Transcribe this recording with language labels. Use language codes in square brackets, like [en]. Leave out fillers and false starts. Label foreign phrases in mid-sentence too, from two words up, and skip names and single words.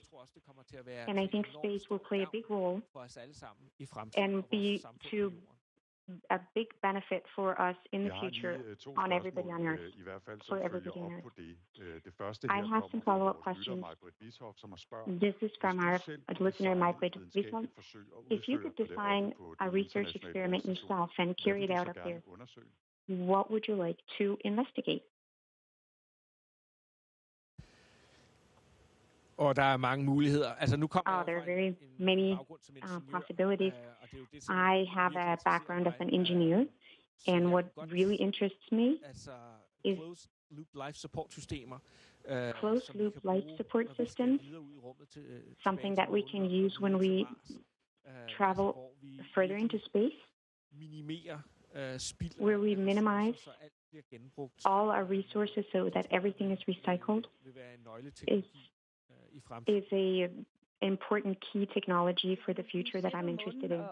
[en] And I think space will play a big role and be to a big benefit for us in the future on everybody on Earth, for everybody on Earth. I have some follow-up questions. This is from our listener, Maj-Britt Wishoff. If you could design a research experiment yourself and carry it out up there, what would you like to investigate? [da] Og der mange muligheder. Altså nu kommer [en] there are very many possibilities. I have a background as an engineer, and what really interests me is closed-loop life support systems, something that we can use when we travel further into space, where we minimize all our resources so that everything is recycled, is a important key technology for the future that I'm interested in.